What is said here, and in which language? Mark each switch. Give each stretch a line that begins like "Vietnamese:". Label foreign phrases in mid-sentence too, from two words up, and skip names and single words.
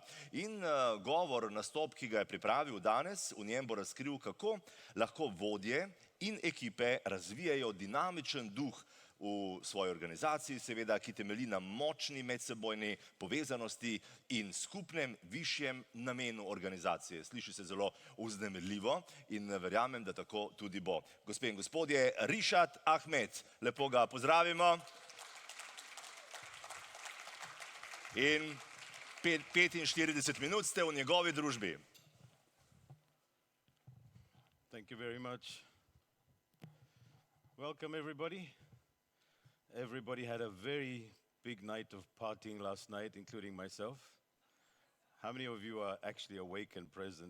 Slovenian: In govor, nastop, ki ga je pripravil danes, v njem bo razkril, kako lahko vodje in ekipe razvijajo dinamičen duh v svoji organizaciji, seveda, ki temelji na močni medsebojni povezanosti in skupnem višjem namenu organizacije. Sliši se zelo vznemirljivo in verjamem, da tako tudi bo. Gospe in gospodje, Rishad Ahmed, lepo ga pozdravimo. In 45 minut ste v njegovi družbi.
English: Thank you very much. Welcome everybody. Everybody had a very big night of partying last night, including myself. How many of you are actually awake and present?